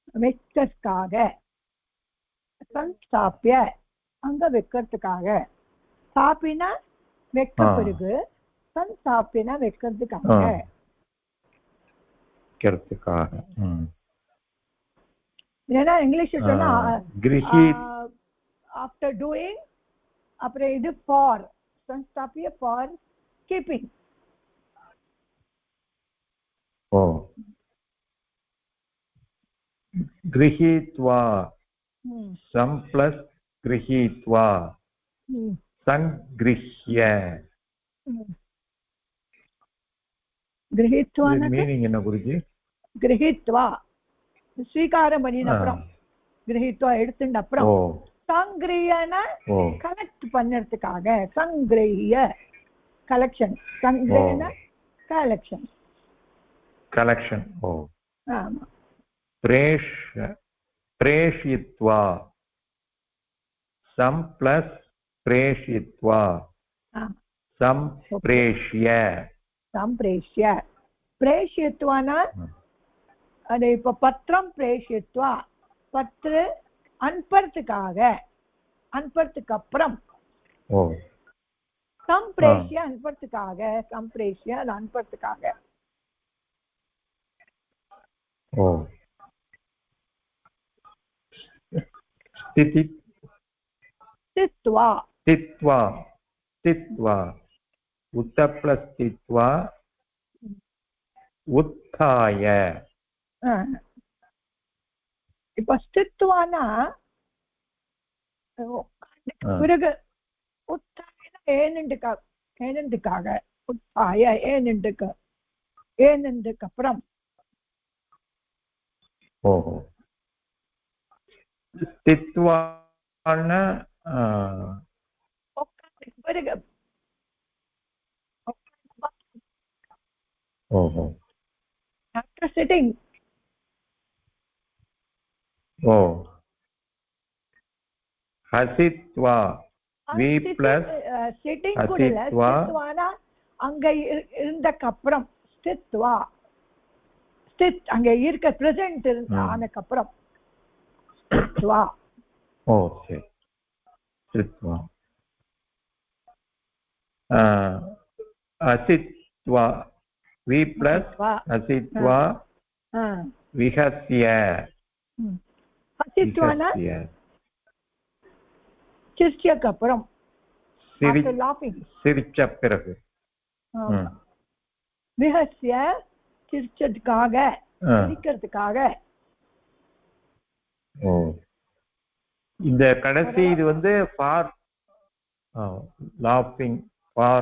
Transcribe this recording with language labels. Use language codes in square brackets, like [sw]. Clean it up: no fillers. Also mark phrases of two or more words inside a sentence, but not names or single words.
[ta] வைக்கிறதுக்காக, சம்ஸ்தாபிய அங்க வைக்கிறதுக்காக, ஸ்தாபினா வைக்க பிறகு, சம்ஸ்தாபினா வைக்கிறதுக்காக. ஏன்னா இங்கிலீஷ் சொன்னா [en] after doing, [ta] அப்புறம் இது ஃபார், சம்ஸ்தாபிய [en] for keeping. [sa] गृहीत्वा सम प्लस गृहीत्वा संगृह्य. गृहीत्वा [ta] மீனிங் என்ன குருஜி? गृहीत्वा ஸ்வீகாரம் பண்ணின அப்புறம், गृहीत्वा எடுத்துட்ட அப்புறம், சங்கிரியன கலெக்ட் பண்ணறதுக்காக, சங்கிரிய கலெக்ஷன், சங்கிரியன கலெக்ஷன். கலெக்ஷன். ஆமா. [sa] प्रेषयित्वा सम प्लस प्रेषयित्वा संप्रेष्य. संप्रेष्य प्रेषयित्वाना [ta] அது இப்ப பத்திரம் பிரேஷித்வா, பத்திர அனுப்புறதுக்காக, அனுப்புறதுக்கு அப்புறம், சம்பிரேஷ்ய அனுப்புறதுக்காக, சம்பிரேஷ்ய அது அனுப்புறதுக்காக. [sa] स्थित्वा स्थित्वा स्थित्वा उत्त प्लस स्थित्वा उत्थाय. [ta] இப்ப ஸ்தித்வானா பிறகு, உத்தாய ஏனெண்டுக்காக, உத்தாய ஏனெண்டுக்கு அப்புறம். ஸ்தித்வானா பிறகு. [en] After sitting. [sa] हसित्वा v plus [ta] sitting கூட இல்ல, ஸ்தித்வானா அங்க இருந்தக்கு அப்புறம், ஸ்தித்வா ஸ்தித் அங்க இருக்க பிரசன்ட் ஆனக்கு அப்புறம், ஸ்தித்வா. [sa] சரி. ஸ்தித்வா असित्वा v plus असित्वा विहस्य. [ta] असित्वाना சிரிச்சக்கு அப்புறம், [en] after laughing, [ta] சிரிச்ச பிறகு. விஹஸ்ய சிரிச்சதுக்காக, சிரிக்கிறதுக்காக. இந்த கடைசி இது வந்து [en] for laughing, [ta] ஃபார்.